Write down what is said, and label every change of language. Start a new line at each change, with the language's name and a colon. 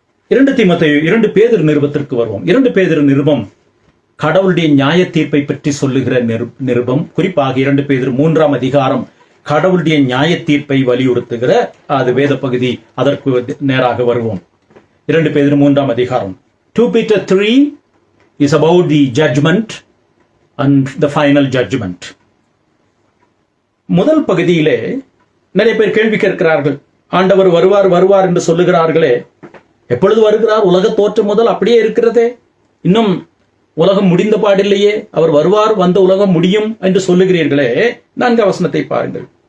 Tamil: 2 பேதுரு நிருபத்திற்கு வருவோம். 2 பேதுரு நிருபம் கடவுளுடைய நியாய தீர்ப்பை பற்றி சொல்லுகிற நிருபம். குறிப்பாக 2 பேதுரு 3ஆம் அதிகாரம் கடவுளுடைய நியாய தீர்ப்பை வலியுறுத்துகிற அது வேத பகுதி. அதற்கு நேராக வருவோம். 2 பேதுரு 3ஆம் அதிகாரம்.
English: 2 Peter 3 is about the judgment and the final judgment.
Tamil: முதல் பகுதியிலே நிறைய பேர் கேள்வி கேட்கிறார்கள். ஆண்டவர் வருவார் என்று சொல்லுகிறார்களே, எப்பொழுது வருகிறார்? உலக தோற்றம் முதல் அப்படியே இருக்கிறதே, இன்னும் உலகம் முடிந்த பாடில்லையே. அவர் வருவார், வந்த உலகம் முடியும் என்று சொல்லுகிறீர்களே. 4ஆம் வசனத்தை பாருங்கள்.